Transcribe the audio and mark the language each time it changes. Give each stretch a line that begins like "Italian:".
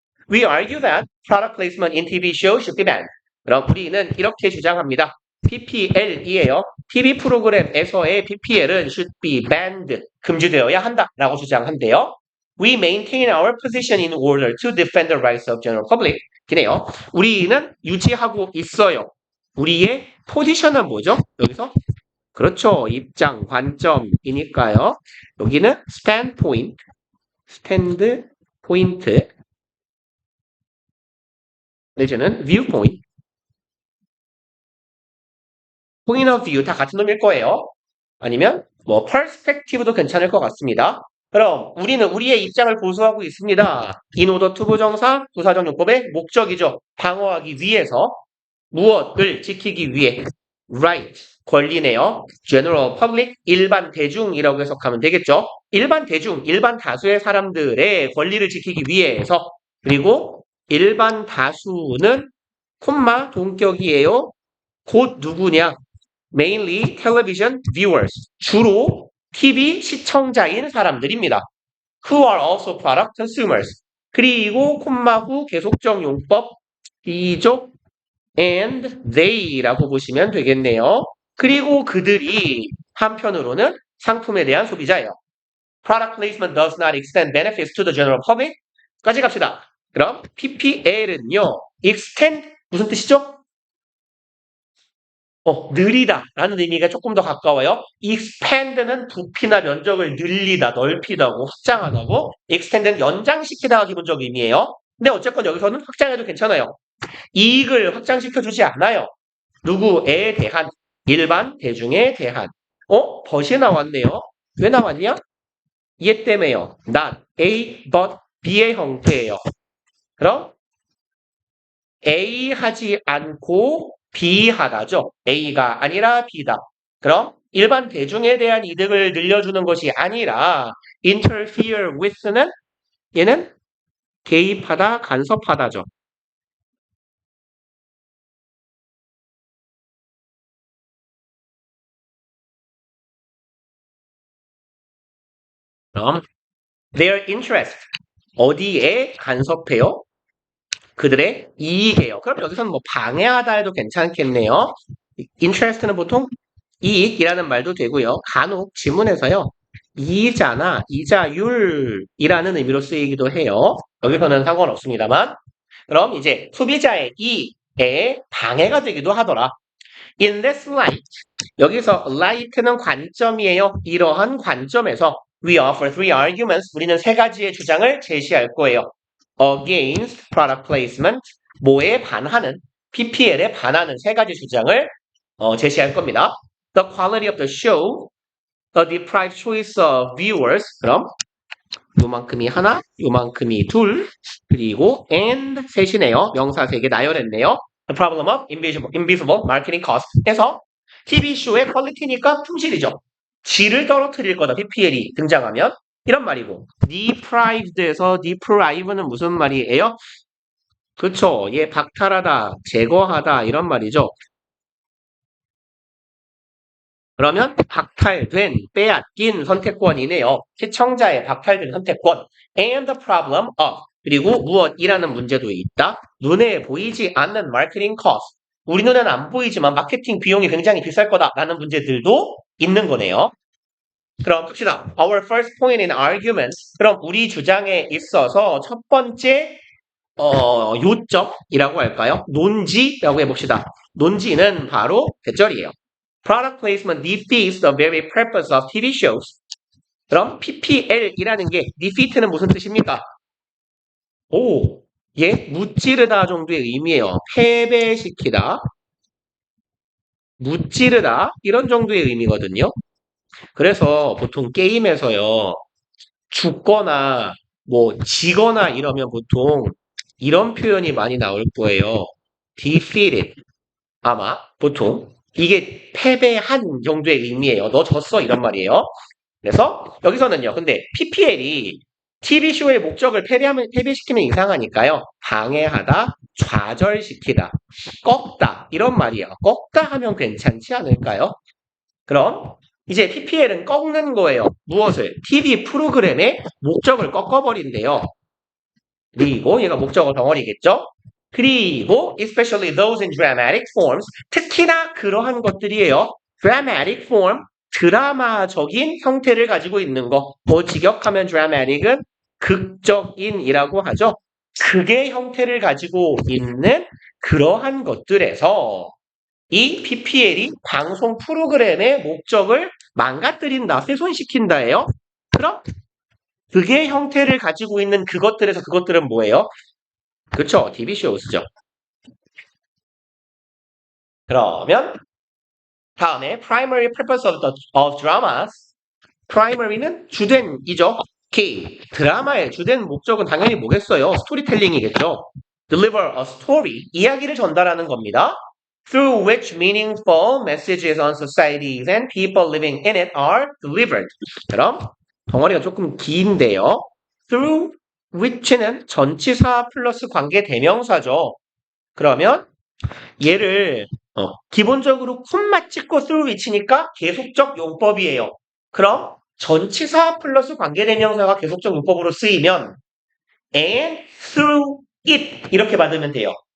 English: We argue that product placement in TV show should be banned.
Korean: 그럼 우리는 이렇게 주장합니다. PPL이에요. TV 프로그램에서의 PPL은
English: should be banned,
Korean: 금지되어야 한다라고 주장한대요.
English: We maintain our position in order to defend the rights of general public.
Korean: 기네요. 우리는 유지하고 있어요. 우리의 포지션은 뭐죠? 여기서? 그렇죠. 입장, 관점이니까요. 여기는 standpoint, 스탠드 포인트, 내지는 viewpoint,
English: point of view
Korean: 다 같은 놈일 거예요. 아니면 뭐 perspective도 괜찮을 것 같습니다. 그럼 우리는 우리의 입장을 고수하고 있습니다.
English: in order to
Korean: 부정사, 부사적 용법의 목적이죠. 방어하기 위해서 무엇을 지키기 위해 right, 권리네요.
English: general public,
Korean: 일반 대중이라고 해석하면 되겠죠. 일반 대중, 일반 다수의 사람들의 권리를 지키기 위해서 그리고 일반 다수는 콤마 동격이에요. 곧 누구냐?
English: mainly television viewers.
Korean: 주로 TV 시청자인 사람들입니다.
English: who are also product consumers.
Korean: 그리고 콤마 후 계속적 용법 비족
English: and they
Korean: 라고 보시면 되겠네요. 그리고 그들이 한편으로는 상품에 대한 소비자예요.
English: Product placement does not extend benefits to the general public.
Korean: 까지 갑시다. 그럼 PPL은요. extend 무슨 뜻이죠? 느리다 라는 의미가 조금 더 가까워요. expand는 부피나 면적을 늘리다, 넓히다고, 확장하다고. extend는 연장시키다가 기본적 의미예요. 근데 어쨌건 여기서는 확장해도 괜찮아요. 이익을 확장시켜주지 않아요. 누구에 대한, 일반 대중에 대한. 벗이 나왔네요. 왜 나왔냐? 얘 때문에요.
English: not A, but B
Korean: 의 형태예요. 그럼 A 하지 않고 B 하다죠. A가 아니라 B다. 그럼 일반 대중에 대한 이득을 늘려주는 것이 아니라
English: interfere with
Korean: 는 얘는 개입하다, 간섭하다죠. 그럼
English: their interest
Korean: 어디에 간섭해요? 그들의 이익이에요. 그럼 여기서는 뭐 방해하다 해도 괜찮겠네요. interest는 보통 이익이라는 말도 되고요. 간혹 지문에서요. 이자나 이자율이라는 의미로 쓰이기도 해요. 여기서는 상관없습니다만. 그럼 이제 소비자의 이익에 방해가 되기도 하더라.
English: In this light,
Korean: 여기서 light는 관점이에요. 이러한 관점에서
English: we offer three arguments.
Korean: 우리는 세 가지의 주장을 제시할 거예요.
English: Against product placement,
Korean: 뭐에 반하는, PPL에 반하는 세 가지 주장을 제시할 겁니다.
English: The quality of the show, the deprived choice of viewers.
Korean: 그럼 요만큼이 하나, 요만큼이 둘, 그리고 and 셋이네요. 명사 세 개 나열했네요.
English: The problem of invisible marketing cost.
Korean: 해서 TV쇼의 퀄리티니까 품질이죠. 질을 떨어뜨릴 거다. PPL이 등장하면 이런 말이고 deprived에서 deprive는 무슨 말이에요? 그렇죠. 얘 박탈하다, 제거하다 이런 말이죠. 그러면 박탈된, 빼앗긴 선택권이네요. 시청자의 박탈된 선택권.
English: And the problem of.
Korean: 그리고 무엇이라는 문제도 있다. 눈에 보이지 않는 마케팅 cost. 우리 눈에는 안 보이지만 마케팅 비용이 굉장히 비쌀 거다라는 문제들도 있는 거네요. 그럼 봅시다.
English: Our first point in arguments.
Korean: 그럼 우리 주장에 있어서 첫 번째 요점이라고 할까요? 논지라고 해봅시다. 논지는 바로 대절이에요.
English: Product placement defeats the very purpose of TV shows.
Korean: 그럼 PPL이라는 게 defeat는 무슨 뜻입니까? 무찌르다 정도의 의미예요. 패배시키다, 무찌르다 이런 정도의 의미거든요. 그래서 보통 게임에서요. 죽거나 뭐 지거나 이러면 보통 이런 표현이 많이 나올 거예요.
English: defeated.
Korean: 아마 보통 이게 패배한 정도의 의미예요. 너 졌어 이런 말이에요. 그래서 여기서는요. 근데 PPL이 TV쇼의 목적을 패배시키면 이상하니까요. 방해하다, 좌절시키다, 꺾다 이런 말이에요. 꺾다 하면 괜찮지 않을까요? 그럼 이제 PPL은 꺾는 거예요. 무엇을? TV 프로그램의 목적을 꺾어버린대요. 그리고 얘가 목적어 덩어리겠죠?
English: 그리고 especially those in dramatic forms
Korean: 특히나 그러한 것들이에요. dramatic form 드라마적인 형태를 가지고 있는 거. 뭐 직역하면 dramatic은 극적인이라고 하죠. 극의 형태를 가지고 있는 그러한 것들에서 이 PPL이 방송 프로그램의 목적을 망가뜨린다, 훼손시킨다예요. 그럼 그게 형태를 가지고 있는 그것들에서 그것들은 뭐예요? 그렇죠. TV shows죠. 그러면 다음에
English: primary purpose of dramas.
Korean: primary는 주된이죠.
English: key.
Korean: 드라마의 주된 목적은 당연히 뭐겠어요? 스토리텔링이겠죠.
English: deliver a story.
Korean: 이야기를 전달하는 겁니다.
English: through which meaningful messages on societies and people living in it are delivered.
Korean: 그럼 덩어리가 조금 긴데요. through which는 전치사 플러스 관계 대명사죠. 그러면 얘를 기본적으로 콤마 찍고 through which니까 계속적 용법이에요. 그럼 전치사 플러스 관계대명사가 계속적 용법으로 쓰이면
English: and through it
Korean: 이렇게 받으면 돼요.